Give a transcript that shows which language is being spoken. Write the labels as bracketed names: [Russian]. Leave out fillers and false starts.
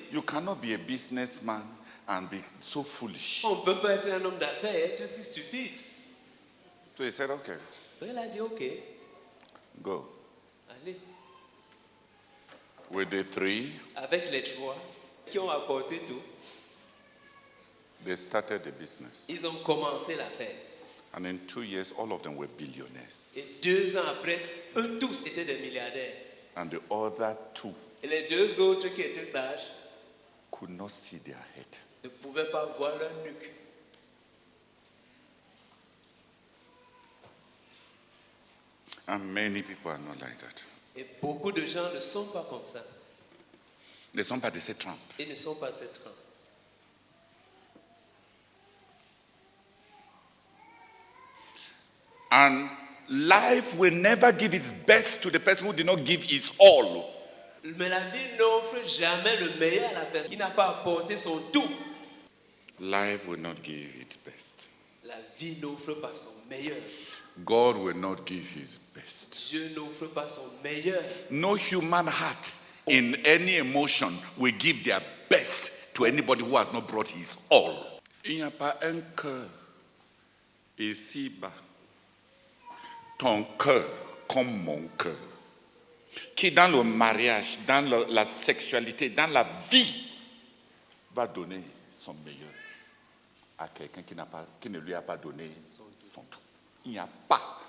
[English] you cannot be a businessman and be so foolish. [French] on ne peut pas être un homme d'affaires et être si stupide. [English] So he said, okay, [French] Donc il a dit, ok, [English] go. [French] allez. [English] With the 3, [French] Avec les 3 qui ont apporté tout, [English] they started the business. [French] ils ont commencé l'affaire. [English] And in 2 years, all of them were billionaires. [French] Et 2 ans après, eux tous étaient des milliardaires. [English] And the other 2 [French] Et les 2 autres qui étaient sages [English] could not see their head. [French] ne pouvaient pas voir leur nuque. [English] And many people are not like that. [French] Et beaucoup de gens ne sont pas comme ça. [English] They [French] sont pas de cette trempe. Ils ne sont pas de cette trempe. [English] And life will never give its best to the person who did not give his all. [French] Mais la vie n'offre jamais le meilleur à la personne qui n'a pas apporté son tout. [English] Life will not give its best. [French] La vie n'offre pas son meilleur. [English] God will not give his best. [French] Dieu n'offre pas son meilleur. [English] No human heart in any emotion will give their best to anybody who has not brought his all. [French] Il n'y a pas un cœur ici-bas, ton cœur comme mon cœur, qui dans le mariage, dans la sexualité, dans la vie, va donner son meilleur à quelqu'un qui ne lui a pas donné son tout. Il n'y a pas.